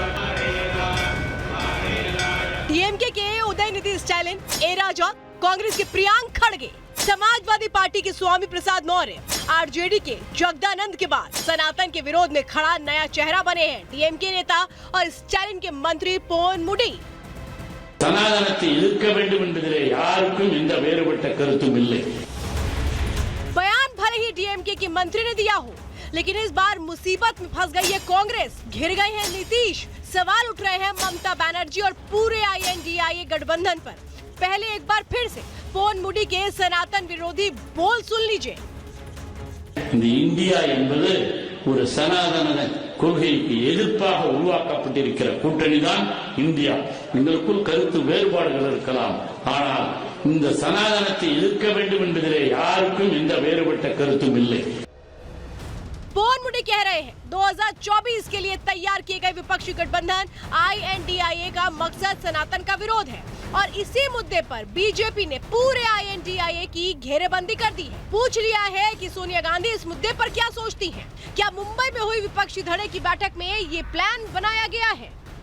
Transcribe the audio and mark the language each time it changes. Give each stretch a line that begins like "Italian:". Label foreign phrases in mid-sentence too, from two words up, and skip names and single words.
Hindi: DMK के उदयनिधि स्टालिन, ए राजा, कांग्रेस के प्रियांक खड़गे, समाजवादी पार्टी के स्वामी प्रसाद मौर्य, आरजेडी के जगदानंद के बाद सनातन के विरोध में खड़ा नया चेहरा बने हैं डीएमके नेता और स्टालिन के मंत्री पोन मुडी।
Tamil: சனாதனத்தை எதிர்க்க வேண்டும் என்பதிலே யாருக்கும் எந்த வேறுபட்ட கருத்தும் இல்லை।
Hindi: बयान भले ही डीएमके की मंत्री ने दिया हो, लेकिन इस बार मुसीबत में फंस गई है कांग्रेस, घिर गए हैं नीतीश। सवाल उठ रहे हैं ममता बनर्जी और पूरे INDIA गठबंधन पर। पहले एक बार फिर से पोन मुडी के सनातन विरोधी बोल सुन लीजिए।
Tamil: இந்த இந்தியா என்பது ஒரு சனாதன கொள்கைக்கு எதிர்ப்பாக உருவாக்கப்பட்டிருக்கிற கூட்டணிதான் இந்தியா। எங்களுக்குள் கருத்து வேறுபாடுகள் இருக்கலாம், ஆனால் இந்த சனாதனத்தை எதிர்க்க வேண்டும் என்பதிலே யாருக்கும் எந்த வேறுபட்ட கருத்தும் இல்லை।
Hindi: पोन मुडी कह रहे हैं 2024 के लिए तैयार किए गए विपक्षी गठबंधन INDIA का मकसद सनातन का विरोध है और इसी मुद्दे पर बीजेपी ने पूरे INDIA की घेरेबंदी कर दी है। पूछ लिया है कि सोनिया गांधी इस मुद्दे पर क्या सोचती हैं? क्या मुंबई में हुई विपक्षी धड़े की बैठक में ये प्लान बनाया गया है?